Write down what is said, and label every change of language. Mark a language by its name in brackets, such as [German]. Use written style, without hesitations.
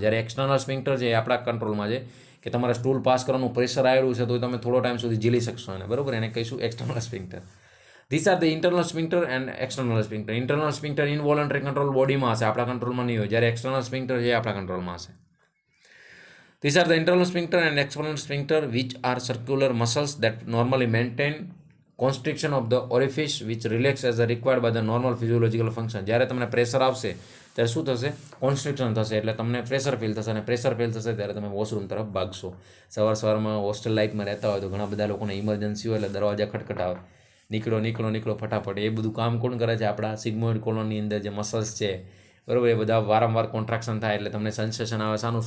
[Gujarati] જ્યારે એક્સટર્નલ સ્પિન્ક્ટર છે એ આપણા કંટ્રોલમાં છે, કે તમારે સ્ટૂલ પાસ કરવાનું પ્રેશર આવેલું છે તો તમે થોડો ટાઈમ સુધી ઝીલી શકશો એને, બરાબર. એને કહીશું external સ્પિન્ક્ટર. [English] This are the internal sphincter and external sphincter. [Gujarati] Internal સ્પિન્ક્ટર ઇનવોલન્ટરી control બોડીમાં હશે, આપણા કંટ્રોલમાં નહીં હોય. જ્યારે એક્સટર્નલ સ્પિન્ક્ટર છે એ આપણા કંટ્રોલમાં હશે. [English] These are the internal sphincter and external sphincter, which are circular muscles that normally maintain constriction of the orifice, which relax as required by the normal physiological function. [Gujarati] જ્યારે તમને પ્રેશર આવશે ત્યારે શું થશે? કોન્સ્ટ્રિક્શન થશે, એટલે તમને પ્રેશર ફીલ થશે, અને પ્રેશર ફીલ થશે ત્યારે તમે વોશરૂમ તરફ ભાગશો. સવારમાં હોસ્ટેલ લાઈફમાં રહેતા હોય તો ઘણા બધા લોકોને ઇમરજન્સી હોય એટલે દરવાજા ખટખટાવે, નીકળો ફટાફટ. એ બધું કામ કોણ કરે છે? આપણા સિગ્મોઇડ કોલોનની અંદર જે મસલ્સ છે, બરાબર, એ બધા વારંવાર કોન્ટ્રાક્શન થાય એટલે તમને સેન્સેશન આવે શાનું?